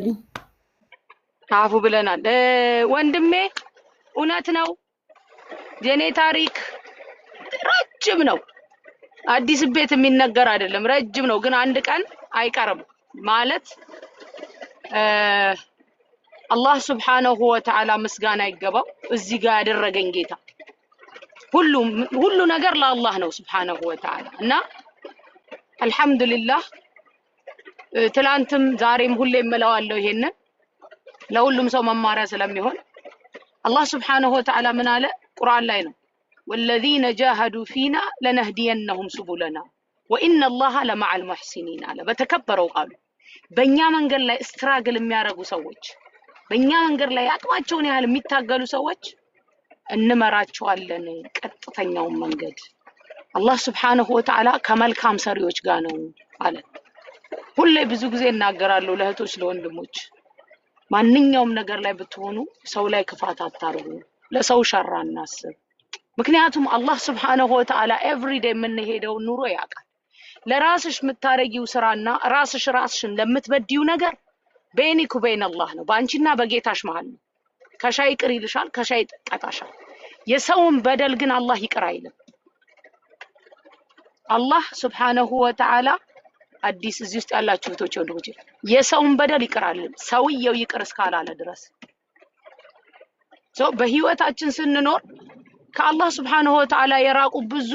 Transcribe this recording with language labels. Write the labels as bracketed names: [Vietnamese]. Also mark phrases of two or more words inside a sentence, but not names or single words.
[Amharic] አፉ ብለናል ወንድሜ እውነት ነው የኔ ታሪክ ረጅም ነው አዲስ ቤት የሚነገር አይደለም ረጅም ነው ግን አንድ ቀን አይቀርም ማለት አላህ [Arabic] سبحانه وتعالى [Amharic] ምስጋና ይገባው እዚህ ጋር ያደረገኝ ጌታ ሁሉ ነገር ለአላህ ነው [Arabic] سبحانه و [Amharic] Ta'ala እና አልহামዱሊላህ ትላንትም ዛሬም ሁሌም እለዋለሁ ይሄንን ለሁሉም ሰው መማሪያ ስለሚሆን አላህ [Arabic] سبحانه وتعالى [Amharic] ምን አለ ቁርአን ላይ ነው [Arabic] والذين جاهدوا فينا لنهدينهم سبلنا وان الله لمع المحسنين [Amharic] አለ በተከበረው ቃሉ በእኛ መንገድ ላይ ስትራግል የሚያረጉ ሰዎች በእኛ መንገድ ላይ አቅማቸውን ያህል የሚታገሉ ሰዎች እንመራቸዋለን ቀጥተኛው መንገድ አላህ [Arabic] سبحانه وتعالى [Amharic] ከመልካም ሰሪዎች ጋር ነው አለ ሁሌ ብዙ ጊዜ እናገራለሁ ለእህቶች ለወንድሞች ማንኛውም ነገር ላይ ብትሆኑ ሰው ላይ ክፋት አታርጉ ለሰው ሸር አናስብ ምክንያቱም አላህ [Arabic] سبحانه وتعالى [English] every day [Amharic] የምንሄደው ኑሮ ያውቃል ለራስሽ የምታረጊው ስራና ራስሽን ለምትበዲው ነገር በእኔኩ በእነ አላህ ነው ባንቺና በጌታሽ መሃል ነው ከሻይ ቅር ይልሻል ከሻይ ተቀጣሻል የሰውን በደል ግን አላህ ይቅር አይልም አላህ [Arabic] سبحانه وتعالى [Amharic] አዲስ እዚህ ውስጥ ያላችሁ እህቶች ወንድሞች የሰውን በደል ይቅራል ሰውየው ይቅር እስካላለ ድረስ በህይወታችን ስንኖር ከአላህ [Arabic] سبحانه وتعالى [Amharic] የራቁ ብዙ